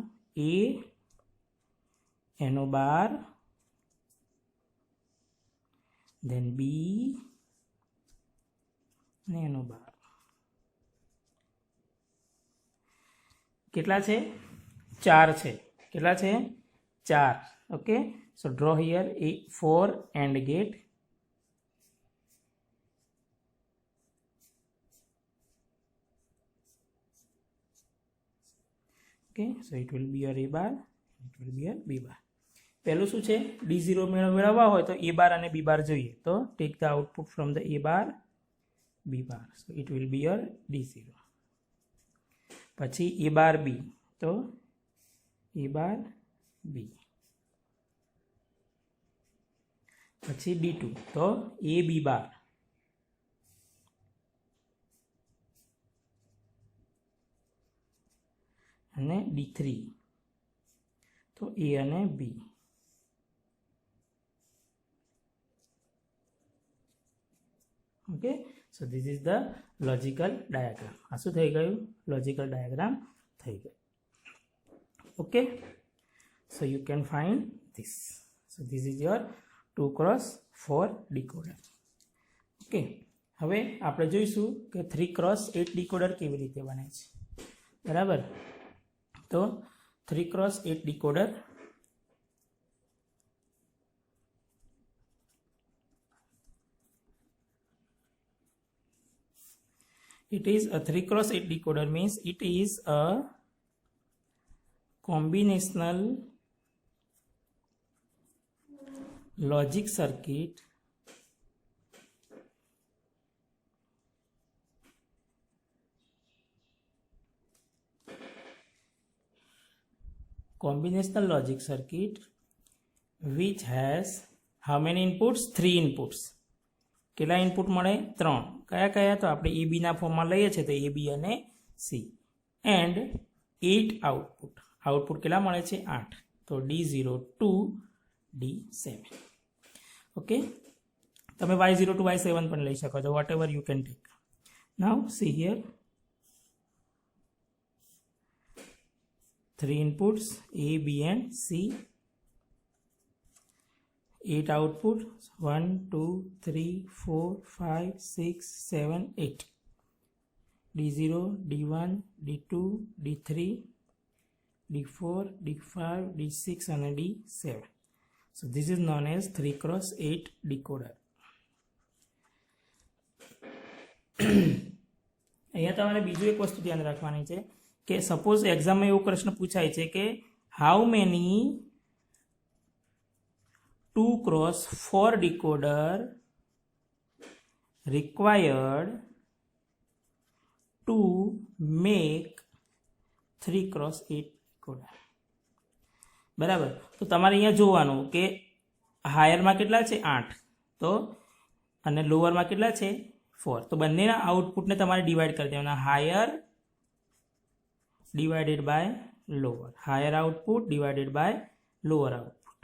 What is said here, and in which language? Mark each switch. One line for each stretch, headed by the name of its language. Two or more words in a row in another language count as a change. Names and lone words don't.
Gujarati: A એનો બાર, then B ને એનો બાર. કેટલા છે? 4 છે. કેટલા છે? 4.
English: Okay, so draw here a 4 AND gate. Okay, so it will be your A bar, it will be your B bar.
Gujarati: પહેલું શું છે? D0 મેળવવા હોય તો A bar અને B bar જોઈએ.
English: તો take the output from the A bar, B bar. So it will be your D0. પછી A bar B.
Gujarati: તો A bar B. પછી D2. તો A B bar. અને D3. તો A અને B.
English: Okay, so this is the logical diagram.
Gujarati: આ શું થઈ ગયું?
English: Logical diagram
Gujarati: થઈ ગયું.
English: Okay, so you can find this. So this is your 2x4 decoder.
Gujarati: Okay, હવે આપણે જોઈશું કે 3x8 decoder કેવી રીતે બને છે. બરાબર?
English: તો 3x8 decoder it is a 3x8 decoder means it is a combinational logic circuit which has how many inputs? 3 inputs.
Gujarati: કેટલા ઇનપુટ મળે? 3. કયા કયા? તો આપણે AB ના ફોર્મમાં લઈએ છીએ તો AB અને C
English: and 8 output.
Gujarati: આઉટપુટ કેટલા મળે છે? 8. તો D0 to D7. ઓકે, તમે Y0 to Y7 પણ લઈ શકો છો,
English: what ever you can take. now see here 3 inputs A, B and C. 8 output 1 2 3 4 5 6 7 8. D0 D1 D2 D3 D4, D5, D6 and D7. So this is known as 3x8 decoder.
Gujarati: અહીંયા તમારે બીજું એક વસ્તુ ધ્યાન રાખવાની છે કે સપોઝ એક્ઝામમાં એવો પ્રશ્ન પૂછાય છે કે
English: how many
Gujarati: 2x4
English: decoder required to make 3x8 decoder.
Gujarati: બરાબર, તો તમારે અહીંયા જોવાનું કે હાયરમાં કેટલા છે 8 તો અને લોઅરમાં કેટલા છે 4. તો બંનેના આઉટપુટને તમારે ડિવાઈડ કરી દેવાના,
English: higher divided by lower, higher output divided by lower output.